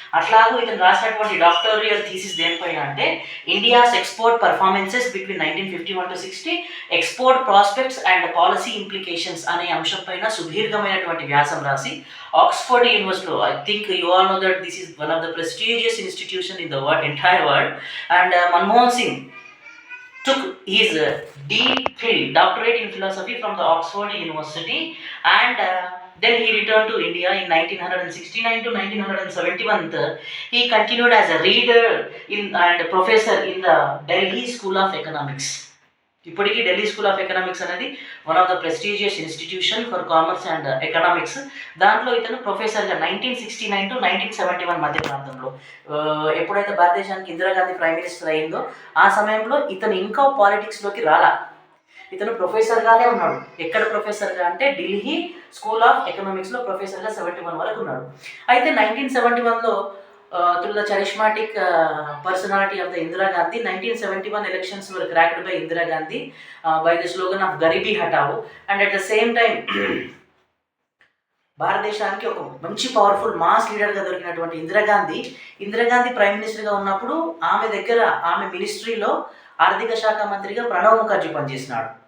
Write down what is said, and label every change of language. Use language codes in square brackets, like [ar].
[te] అట్లాగూ ఇతను రాసినటువంటి doctoral thesis దేనిపైన అంటే [en] India's export performances between 1951 to 60, export prospects and policy implications [te] అనే అంశం పైన సుదీర్ఘమైనటువంటి వ్యాసం రాసి ఆక్స్ఫర్డ్ యూనివర్సిటీలో, [en] I think you all know that this is one of the prestigious institution in the entire world. [te] And [en] Manmohan Singh took his D.Phil doctorate in philosophy from the Oxford University and then he returned to India in 1969 to 1971. He continued as a reader and professor in the Delhi School of Economics. ఇప్పటికీ Delhi school of economics అనేది one of the prestigious institution for commerce and economics. [te] దాంట్లో ఇతను ప్రొఫెసర్గా 1969 to 1971 మధ్య ప్రాంతంలో, ఎప్పుడైతే భారతదేశానికి Indira Gandhi prime minister అయిందో ఆ సమయంలో ఇతను ఇంకా పాలిటిక్స్లోకి రాలా. ఇతను ప్రొఫెసర్గానే ఉన్నాడు. ఎక్కడ ప్రొఫెసర్గా అంటే ఢిల్లీ స్కూల్ ఆఫ్ ఎకనామిక్స్లో ప్రొఫెసర్గా 71 వరకు ఉన్నాడు. అయితే 1971లో [en] through the charismatic personality of the Indira Gandhi. 1971 elections were cracked by Indira Gandhi by the slogan of Garibi Hatao, and at the same time [te] భారతదేశానికి ఒక మంచి పవర్ఫుల్ మాస్ లీడర్గా దొరికినటువంటి ఇందిరాగాంధీ ప్రైమ్ మినిస్టర్గా ఉన్నప్పుడు ఆమె మినిస్ట్రీలో ఆర్థిక శాఖ మంత్రిగా ప్రణబ్ ముఖర్జీ పనిచేసినాడు.